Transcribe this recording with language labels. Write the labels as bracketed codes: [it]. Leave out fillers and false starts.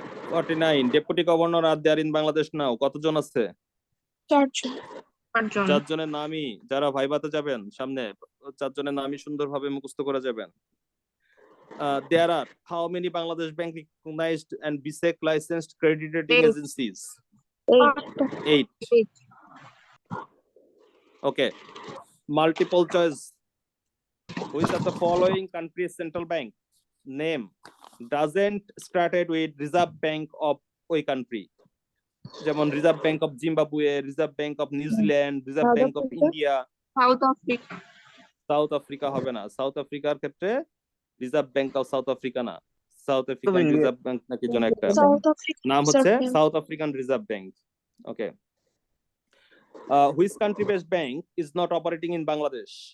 [en] 49. Deputy Governor are there in Bangladesh now? [bn] কতজন আছে? 4 জন, চারজন। চারজনের নামই, যারা ভাইভাতে যাবেন সামনে, চারজনের নামই সুন্দরভাবে মুখস্থ করে যাবেন। [en] There are how many Bangladesh Bank recognized and BSEC licensed credit rating 8. agencies? 8. 8. 8. Okay. Multiple choice. Which of the following countries' central bank name doesn't started with Reserve Bank of ওই country? [bn] যেমন reserve bank of Zimbabwe, reserve bank of New Zealand, reserve bank of India. South Africa. South Africa হবে না, south আফ্রিকার ক্ষেত্রে reserve bank of south Africa না, south African [en] India. [bn] Reserve bank নাকি যেন একটা সাউথ আফ্রিকা নাম হচ্ছে south African reserve bank. [en] Okay. Which country based bank is not operating in Bangladesh?